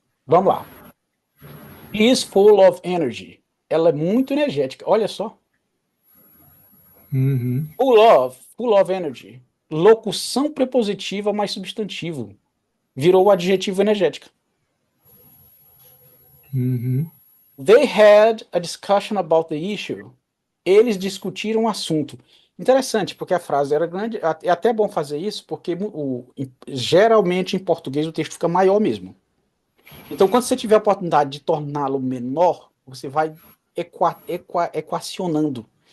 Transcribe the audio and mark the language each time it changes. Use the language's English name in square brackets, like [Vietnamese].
[Portuguese] Vamos lá. [English] He is full of energy. [Portuguese] Ela é muito energética. Olha só. Uhum. [English] Full of energy. [Portuguese] Locução prepositiva mais substantivo. Virou o adjetivo energética. Uhum. [English] They had a discussion about the issue. [Portuguese] Eles discutiram o assunto. Interessante, porque a frase era grande. É até bom fazer isso, porque geralmente em português o texto fica maior mesmo. Então, quando você tiver a oportunidade de torná-lo menor, você vai equacionando.